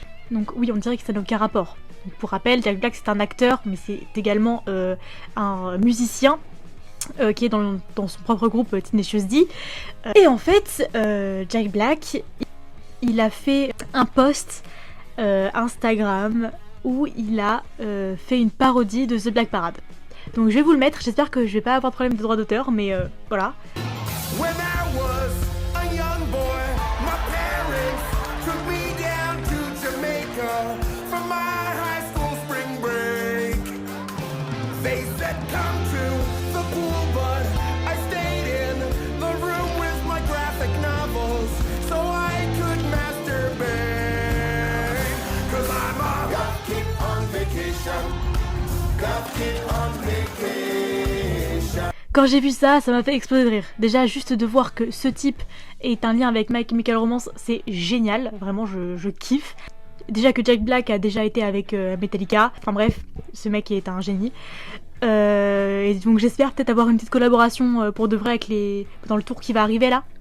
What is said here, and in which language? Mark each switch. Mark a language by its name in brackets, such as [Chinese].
[French] Donc oui, on dirait que ça n'a aucun rapport. Donc, pour rappel, Jack Black c'est un acteur, mais c'est également un musicien qui est dans son propre groupe Tenacious D. Et en fait, Jack Black, il a fait un post Instagram où il a fait une parodie de The Black Parade. Donc je vais vous le mettre, j'espère que je vais pas avoir de problème de droit d'auteur, mais voilà. [English] When I was a young boy, my parents took me down to Jamaica for my high school spring break. They said come to the pool, but I stayed in the room with my graphic novels so I could masturbate. 'Cause I'm a goth kid on vacation. Goth kid on vacation. [French] Quand j'ai vu ça, ça m'a fait exploser de rire. Déjà, juste de voir que ce type est un lien avec My Chemical Romance, c'est génial. Vraiment, je kiffe. Déjà que Jack Black a déjà été avec Metallica. Enfin bref, ce mec est un génie. Et donc j'espère peut-être avoir une petite collaboration pour de vrai avec dans le tour qui va arriver là.